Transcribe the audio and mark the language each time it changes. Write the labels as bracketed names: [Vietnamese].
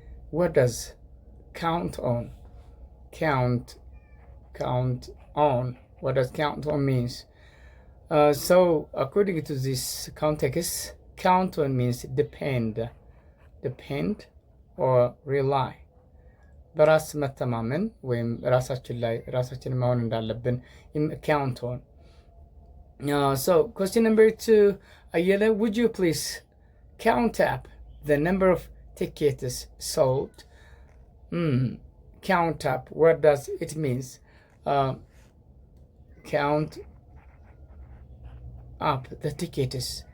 [English] What does count on? Count on. What does count on means? So according to this context, count on means depend or rely. [Amharic] በራስ መተማመን ወይም ራሳችን መሆን እንዳለብን count on. [English] So question number 2, Ayele, would you please count up the number of tickets sold? Count up, what does it means? Count up the tickets.